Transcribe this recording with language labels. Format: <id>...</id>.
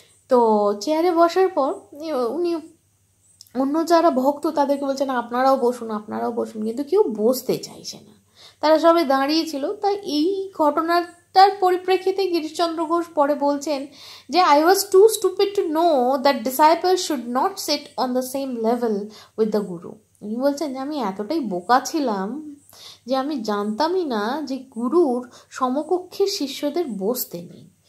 <bn>তো চেয়ারে বসার পর উনি অন্য যারা ভক্ত তাদেরকে বলছেন আপনারাও বসুন, কিন্তু কেউ বসতে চাইছে না, তারা সবাই দাঁড়িয়ে ছিল। তাই এই ঘটনাটার পরিপ্রেক্ষিতে গিরিশচন্দ্র ঘোষ পরে বলছেন যে</bn> <en>I was too stupid to know that disciples should not sit on the same level with the guru.</en> <bn>উনি বলছেন যে আমি এতটাই বোকা ছিলাম যে আমি জানতামই না যে গুরুর সমকক্ষের শিষ্যদের বসতে নেই।</bn>